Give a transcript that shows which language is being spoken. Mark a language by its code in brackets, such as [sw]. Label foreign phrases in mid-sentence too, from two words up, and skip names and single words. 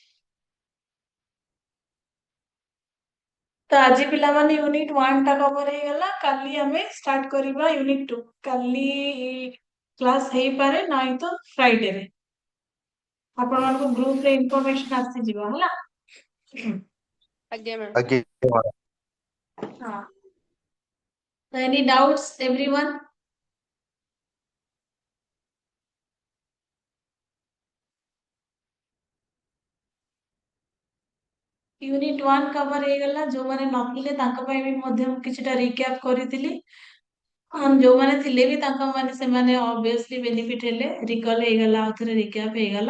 [or] ତ ଆଜି ପିଲାମାନେ ୟୁନିଟ 1 ଟା କଭର ହେଇଗଲା. କାଲି ଆମେ ଷ୍ଟାର୍ଟ କରିବା ୟୁନିଟ 2. କାଲି କ୍ଲାସ ହେଇପାରେ, ନାହିଁ ତ ଫ୍ରାଇଡେରେ. ଆପଣମାନଙ୍କୁ [en] groupରେ information [or] ଆସିଯିବ ହେଲା. ଆଜ୍ଞା ମ୍ୟାମ୍। ଆଜ୍ଞା ହଁ. So any doubts everyone? ୟୁନିଟ 1 କଭର ହେଇଗଲା. ଯୋଉମାନେ ନଥିଲେ ତାଙ୍କ ପାଇଁ ବି ମଧ୍ୟ କିଛିଟା ରିକ୍ୟାପ କରିଥିଲି. ଯୋଉମାନେ ଥିଲେ ବି ତାଙ୍କ ମାନେ ସେମାନେ [en] obviously benefit [or] ହେଲେ, ରିକଲ ହେଇଗଲା, ଆଉ ଥରେ ରିକ୍ୟାପ ହେଇଗଲା.